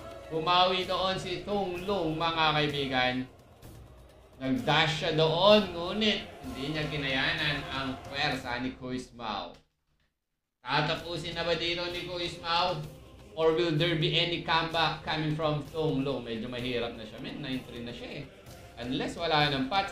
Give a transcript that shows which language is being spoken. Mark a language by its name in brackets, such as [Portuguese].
[Filipino] Bumawi doon si Tung Lung mga kaibigan. Nag-dash siya doon, ngunit hindi niya kinayanan ang pwersa ni Quiz Mau. Tatapusin na ba dito ni Quiz Mau? [English] Or will there be any comeback coming from Tung Lung? [Filipino] Medyo mahirap na siya, 9-3 na siya Unless wala ng patch.